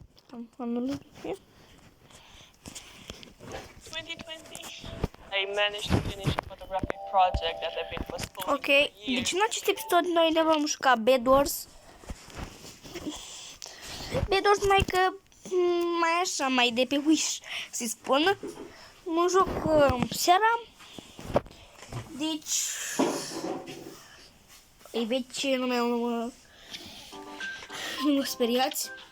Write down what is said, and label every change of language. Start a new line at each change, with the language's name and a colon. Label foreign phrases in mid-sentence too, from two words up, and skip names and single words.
Romanian: anul 2020,
English: I managed to finish a photographic project that had been postponed Ok, for years.
Romanian: deci în acest episod noi ne vom juca Bedwars. Bedwars mai că mai așa, mai de pe Wish, să-i spun. Mă joc seara. Deci îi vezi nume, nu mă speriați.